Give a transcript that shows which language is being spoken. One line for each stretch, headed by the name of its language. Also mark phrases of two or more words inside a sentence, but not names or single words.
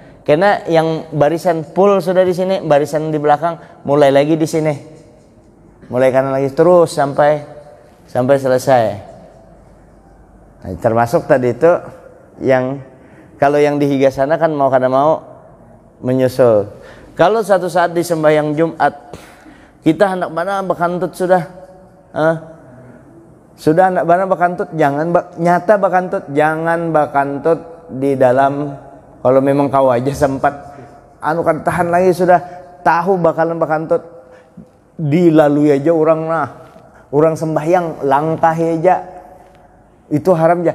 Indonesian: Karena yang barisan full sudah di sini, barisan di belakang mulai lagi di sini, mulai kanan lagi terus sampai selesai.
Banjar: Nah, termasuk tadi itu yang kalau yang di higa sana kan mau kada mau menyusul. Kalau satu saat di sembahyang Jumat kita hendak mana bekantut sudah, Sudah anak bana bakantut, jangan nyata bakantut, jangan bakantut di dalam. Kalau memang kau aja sempat anu kan tahan lagi, sudah tahu bakalan bakantut, dilalui aja orang sembahyang langkah aja, itu haram aja.